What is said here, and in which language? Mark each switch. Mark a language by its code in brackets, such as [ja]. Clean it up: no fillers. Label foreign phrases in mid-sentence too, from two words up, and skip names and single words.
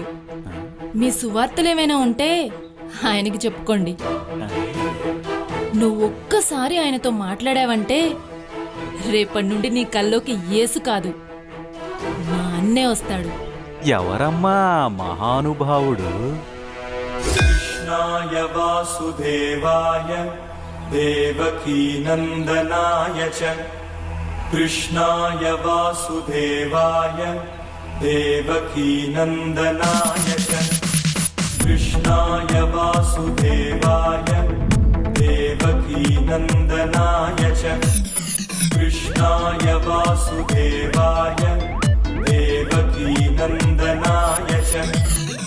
[te] మీ సువార్తలేమైనా ఉంటే ఆయనకి చెప్పుకోండి. నువ్వు ఒక్కసారి ఆయనతో మాట్లాడావంటే రేపటి నుండి నీ కల్లోకి యేసు కాదు, మా అన్నే వస్తాడు. ఎవరమ్మా మహానుభావుడు? [sa] కృష్ణాయ వాసుదేవాయ దేవకీ నందనాయ చ, కృష్ణాయ వాసుదేవాయ దేవకీ నందనాయ చ, కృష్ణాయ వాసుదేవాయ దేవకీ నందనాయ చ, కృష్ణాయ వాసుదేవాయ దేవకీ నందనాయ చ.